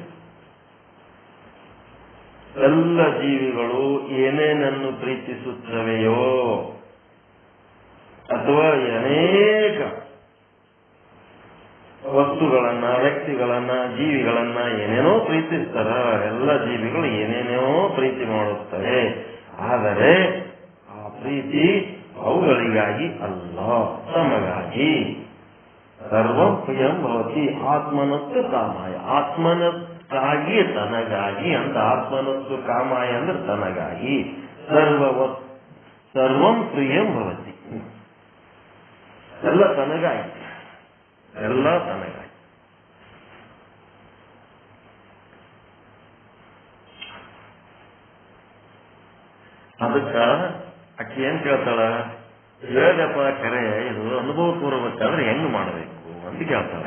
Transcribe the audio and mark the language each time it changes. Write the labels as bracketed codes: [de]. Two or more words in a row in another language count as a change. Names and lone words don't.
[kn] ಎಲ್ಲ ಜೀವಿಗಳು ಏನೇನನ್ನು ಪ್ರೀತಿಸುತ್ತವೆಯೋ ಅಥವಾ ಅನೇಕ ವಸ್ತುಗಳನ್ನ, ವ್ಯಕ್ತಿಗಳನ್ನ, ಜೀವಿಗಳನ್ನ ಏನೇನೋ ಪ್ರೀತಿಸ್ತಾರ. ಎಲ್ಲ ಜೀವಿಗಳು ಏನೇನೋ ಪ್ರೀತಿ ಮಾಡುತ್ತವೆ. ಆದರೆ ಆ ಪ್ರೀತಿ ಅವುಗಳಿಗಾಗಿ ಅಲ್ಲ, ತಮಗಾಗಿ. [sa] ಸರ್ವ ಪ್ರಿಯಂ ಭವತಿ ಆತ್ಮನಸ್ತು ಕಾಮಾಯ. [kn] ಆತ್ಮನಕ್ಕಾಗಿ, ತನಗಾಗಿ ಅಂತ. [sa] ಆತ್ಮನಸ್ತು ಕಾಮಾಯ [kn] ಅಂದ್ರೆ ತನಗಾಗಿ. [sa] ಸರ್ವಂ ಪ್ರಿಯಂ ಭವತಿ, [kn] ಎಲ್ಲ ತನಗಾಗಿ, ಎಲ್ಲ ತನಗಾಗಿ. ಅದಕ್ಕ ಆಕೆ ಏನ್ ಕೇಳ್ತಾಳ? ಹೇಳಪ್ಪ ಕರೆ, ಇದು ಅನುಭವ ಪೂರ್ವಬೇಕಾದ್ರೆ ಹೆಂಗ್ ಮಾಡಬೇಕು ಅಂತ ಕೇಳ್ತಾಳ.